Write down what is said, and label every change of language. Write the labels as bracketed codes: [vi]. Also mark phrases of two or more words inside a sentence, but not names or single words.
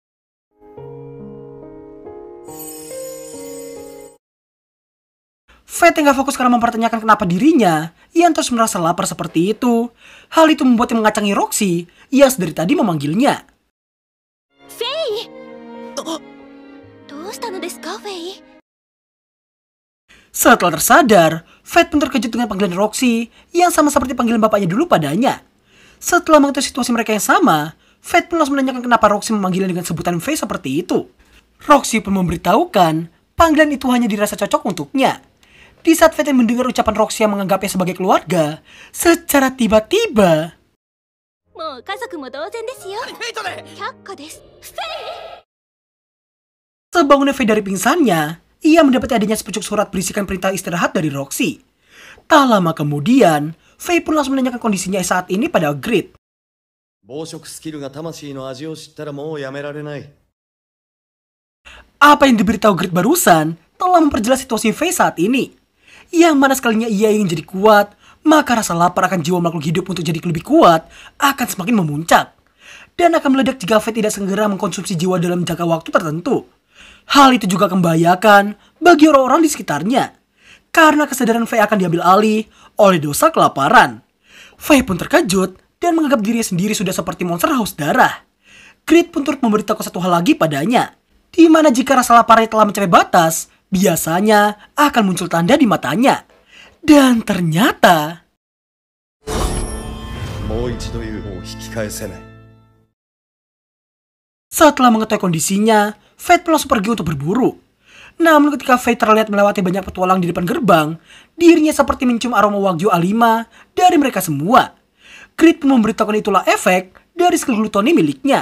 [id] Fate yang gak fokus karena mempertanyakan kenapa dirinya yang terus merasa lapar seperti itu. Hal itu membuatnya mengacangi Roxy yang sedari tadi memanggilnya. Fei! [ja] どうしたのですか、フェイ? [id] Setelah tersadar, Fate pun terkejut dengan panggilan Roxy yang sama seperti panggilan bapaknya dulu padanya. Setelah mengetahui situasi mereka yang sama, Fate pun langsung menanyakan kenapa Roxy memanggilnya dengan sebutan Fei seperti itu. Roxy pun memberitahukan panggilan itu hanya dirasa cocok untuknya. Di saat Fate mendengar ucapan Roxy yang menganggapnya sebagai keluarga, secara tiba-tiba... [ja] もう家族も同然ですよ。却下です。フェイ! [id] Sebangunnya Fei dari pingsannya, ia mendapati adanya sepucuk surat berisikan perintah istirahat dari Roxy. Tak lama kemudian, Fei pun langsung menanyakan kondisinya saat ini pada Grid. [ja] 暴食スキルが魂の味を知ったらもうやめられない。 [id] Apa yang diberitahu Grid barusan telah memperjelas situasi Fei saat ini. Yang mana sekalinya ia ingin jadi kuat, maka rasa lapar akan jiwa makhluk hidup untuk jadi lebih kuat akan semakin memuncak. Dan akan meledak jika Fei tidak segera mengkonsumsi jiwa dalam jangka waktu tertentu. Hal itu juga membahayakan bagi orang-orang di sekitarnya. Karena kesadaran Fei akan diambil alih oleh dosa kelaparan. Fei pun terkejut dan menganggap dirinya sendiri sudah seperti monster haus darah. Grid pun turut memberitahu satu hal lagi padanya. Di mana jika rasa laparnya telah mencapai batas, biasanya akan muncul tanda di matanya. Dan ternyata... [ja] もう一度言う、もう引き返せない。 [id] Setelah mengetahui kondisinya, Fate langsung pergi untuk berburu. Namun ketika Faye terlihat melewati banyak petualang di depan gerbang, dirinya seperti mencium aroma Wagyu A5 dari mereka semua. Grid pun memberitahukan itulah efek dari skill glutoni miliknya.